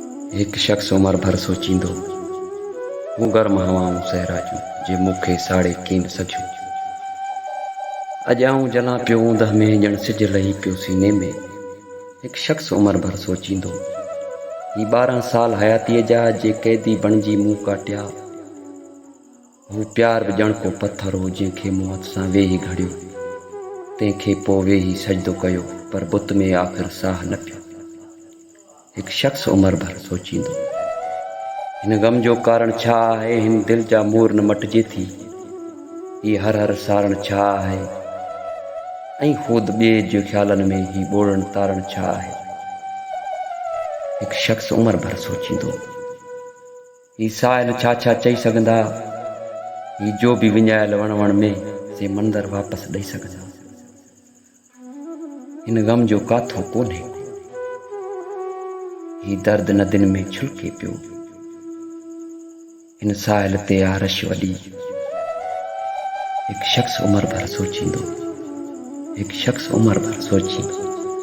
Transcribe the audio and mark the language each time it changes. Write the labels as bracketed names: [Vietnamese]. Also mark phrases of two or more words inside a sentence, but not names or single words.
[Urdu] ایک شخص عمر بھر [Sindhi] सोचींदो हूँ गर्म हवाऊं सहरा जूं जे मूंखे साड़े कीन सघियो। अॼु आऊं जलां पियो ऊंदहि में ॼण सिज लही पियो सीने में। [Urdu] ایک شخص عمر بھر [Sindhi] सोचींदो ही 12 साल हयातीअ जा जे क़ैदी बणिजी मूं काटिया। हू प्यार बि ॼण को पत्थर हो जंहिंखे मूं हथ सां वेही घड़ियो। तंहिंखे पोइ वेही सजदो कयो पर बुत में आख़िर साह न पियो। [Urdu] ایک شخص عمر بھر [Sindhi] सोचींदो हिन गम जो कारण छा आहे, हिन दिल जा मोर न मटिजे थी। ही हर हर सारण छा आहे ऐं ख़ुद ॿिए जे ख़्यालनि में ही ॿोड़ण तारण छा आहे। [Urdu] ایک شخص عمر بھر [Sindhi] सोचींदो ही साहिल छा छा चई सघंदा, ही जो बि विञायल वण वण में से मंदर वापसि ॾेई सघंदा। हिन गम जो काथो कोन्हे ही दर्द नदियुनि में छुलके पियो। हिन साहिल ते आरश वॾी। [Urdu] ایک شخص عمر بھر سوچیندو، ایک شخص عمر بھر سوچیندو.